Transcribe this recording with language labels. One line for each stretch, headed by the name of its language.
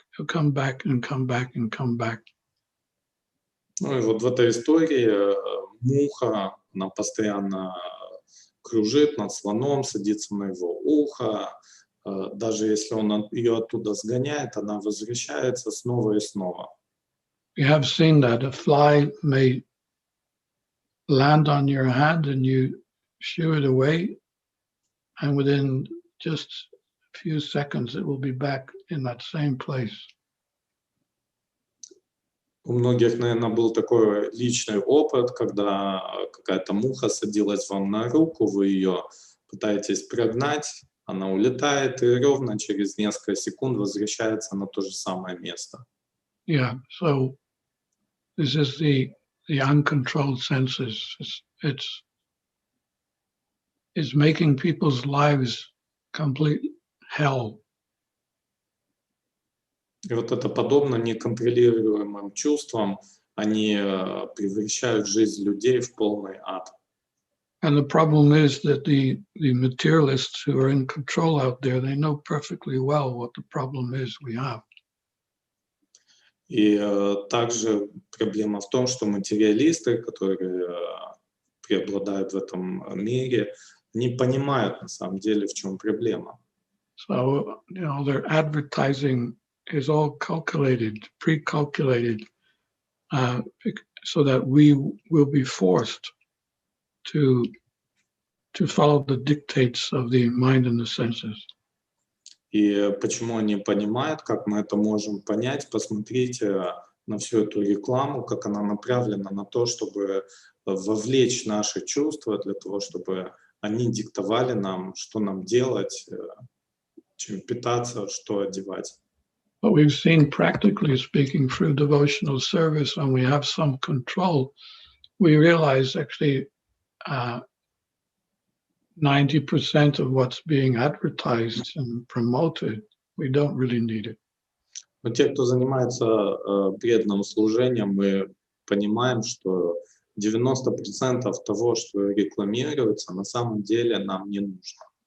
English: It'll come back and come back and come back.
Russian: Ну и вот в этой истории муха, она постоянно кружит над слоном, садится на его ухо. Даже если он ее оттуда сгоняет, она возвращается снова и снова.
English: You have seen that a fly may land on your hand and you shoo it away, and within just a few seconds it will be back in that same place.
Russian: У многих, наверное, был такой личный опыт, когда какая-то муха садилась вам на руку, вы ее пытаетесь прогнать, она улетает и ровно через несколько секунд возвращается на то же самое место.
English: Yeah, so this is the uncontrolled senses. It's making people's lives complete hell.
Russian: И вот это подобно неконтролируемым чувствам, они превращают жизнь людей в полный ад.
English: And the problem is that the materialists who are in control out there, they know perfectly well what the problem is we have.
Russian: И также проблема в том, что материалисты, которые преобладают в этом мире, не понимают на самом деле, в чем проблема.
English: So, their advertising is all calculated, pre-calculated, so that we will be forced to follow the dictates of the mind and the senses.
Russian: И почему они понимают, как мы это можем понять? Посмотрите на всю эту рекламу, как она направлена на то, чтобы вовлечь наши чувства, для того, чтобы они диктовали нам, что нам делать, чем питаться, что одевать.
English: But we've seen, practically speaking, through devotional service, when we have some control, we realize actually 90% of what's being advertised and promoted, we don't really need it.
Russian: Но те, кто занимается преданным служением, мы понимаем, что 90% того, что рекламируется, на самом деле нам не нужно.